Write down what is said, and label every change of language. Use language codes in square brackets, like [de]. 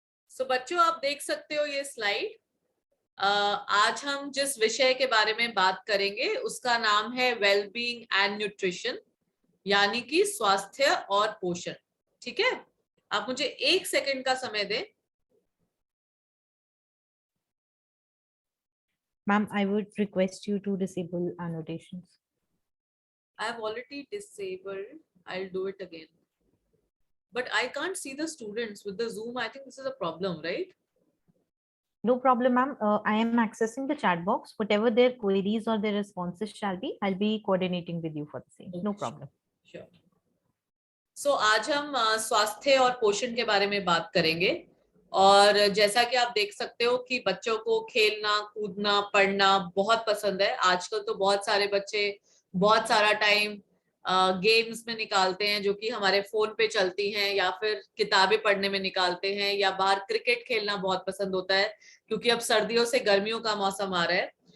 [hi] सो बच्चों, आप देख सकते हो ये स्लाइड। आज हम जिस विषय के बारे में बात करेंगे उसका नाम है वेलबींग एंड न्यूट्रिशन, यानी कि स्वास्थ्य और पोषण। ठीक है, आप मुझे 1 सेकंड का समय दें। [en] Ma'am, I would request you to disable annotations. I have already disabled. I'll do it again. But I can't see the students with the Zoom. I think this is a problem, right? No problem, ma'am. I am accessing the chat box. Whatever their queries or their responses shall be, I'll be coordinating with you for the same. No problem. Sure. [hi] So आज हम स्वास्थ्य और पोषण के बारे में बात करेंगे। और जैसा कि आप देख सकते हो कि बच्चों को खेलना, कूदना, पढ़ना बहुत पसंद है। आजकल तो बहुत सारे बच्चे बहुत सारा टाइम गेम्स में निकालते हैं, जो कि हमारे फोन पे चलती हैं, या फिर किताबें पढ़ने में निकालते हैं, या बाहर क्रिकेट खेलना बहुत पसंद होता है, क्योंकि अब सर्दियों से गर्मियों का मौसम आ रहा है।